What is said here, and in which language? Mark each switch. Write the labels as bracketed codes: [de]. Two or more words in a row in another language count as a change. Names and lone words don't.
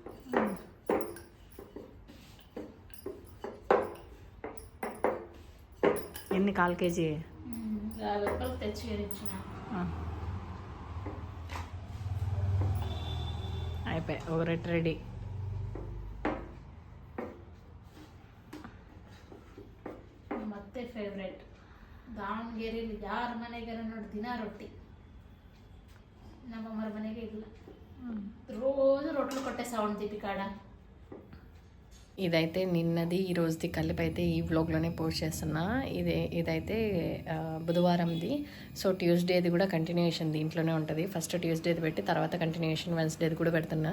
[te] ఎన్ని 1/4 కేజీ? 50 రూపాయలు తెచ్చి ఇచ్చిన. అయిపోయి ఒక రెట్ రెడీ. [kn] ಮತ್ತೆ ಫೇವ್ರೇಟ್ ದಾವಣಗೆರೆಯಲ್ಲಿ ಯಾರ ಮನೆಗಾರ ನೋಡಿ ದಿನ ರೊಟ್ಟಿ, ನಮ್ಮಮ್ಮರ ಮನೆಗೆ ಇಲ್ಲ, [te] రోజు రొట్టెలు కొట్టే సౌండ్ దీపికాడ. ఇదైతే నిన్నది ఈ రోజుది కలిపి అయితే ఈ వ్లాగ్లోనే పోస్ట్ చేస్తున్నా. ఇదైతే బుధవారంది. సో ట్యూస్డేది కూడా కంటిన్యూషన్ దీంట్లోనే ఉంటుంది. ఫస్ట్ ట్యూస్డేది పెట్టి తర్వాత కంటిన్యూషన్ వెన్స్డేది కూడా పెడుతున్నా.